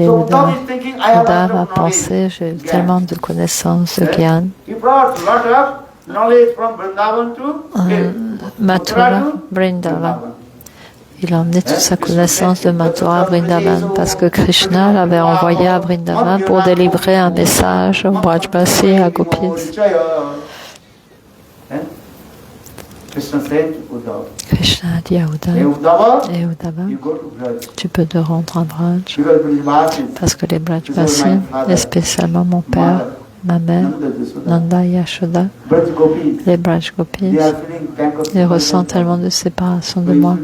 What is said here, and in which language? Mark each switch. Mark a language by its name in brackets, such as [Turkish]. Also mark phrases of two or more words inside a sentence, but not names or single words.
[French] Uddhava a pensé, j'ai tellement de connaissances, de gyan. Mathura, Vrindavan. Il a emmené toute sa connaissance de Mathura à Vrindavan parce que Krishna l'avait envoyé à Vrindavan pour délivrer un message au Brajbasi et à Gopis. Krishna a dit à Uddhava, tu peux te rendre à Braj parce que les Brajbasi, et spécialement mon père, ma mère, Nanda Yashoda, les Braj Gopis, ils ressentent tellement de séparation de moi.